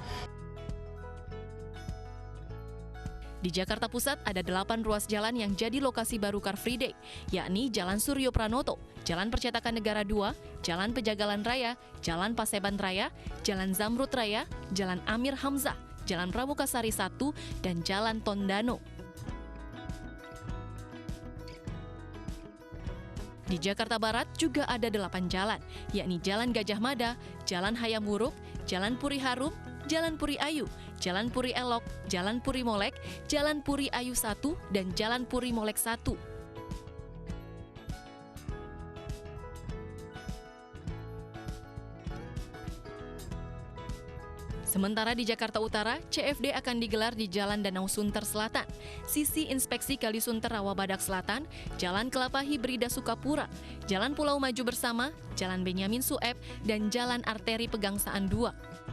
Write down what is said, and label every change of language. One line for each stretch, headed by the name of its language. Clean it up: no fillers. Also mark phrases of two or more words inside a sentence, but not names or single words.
Indonesian: Di Jakarta Pusat ada 8 ruas jalan yang jadi lokasi baru
English: Car Free Day,
Indonesian: yakni Jalan Suryo Pranoto, Jalan Percetakan Negara 2, Jalan Pejagalan Raya, Jalan Paseban Raya, Jalan Zamrud Raya, Jalan Amir Hamzah, Jalan Pramukasari 1, dan Jalan Tondano. Di Jakarta Barat juga ada 8 jalan, yakni Jalan Gajah Mada, Jalan Hayam Wuruk, Jalan Puri Harum, Jalan Puri Ayu, Jalan Puri Elok, Jalan Puri Molek, Jalan Puri Ayu 1, dan Jalan Puri Molek 1. Sementara di Jakarta Utara, CFD akan digelar di Jalan Danau Sunter Selatan, sisi Inspeksi Kalisunter Rawabadak Selatan, Jalan Kelapa Hibrida Sukapura, Jalan Pulau Maju Bersama, Jalan Benyamin Sueb, dan Jalan Arteri Pegangsaan 2.